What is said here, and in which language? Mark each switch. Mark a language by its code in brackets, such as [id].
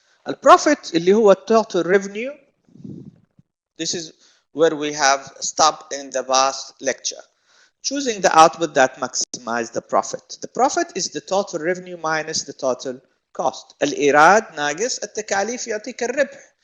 [ar] البروفيت اللي هو total revenue. [en] This is where we have stopped in the past lecture. Choosing the output that maximize the profit. The profit is the total revenue minus the total cost. [ar] الإيراد ناقص التكاليف يعطيك الربح.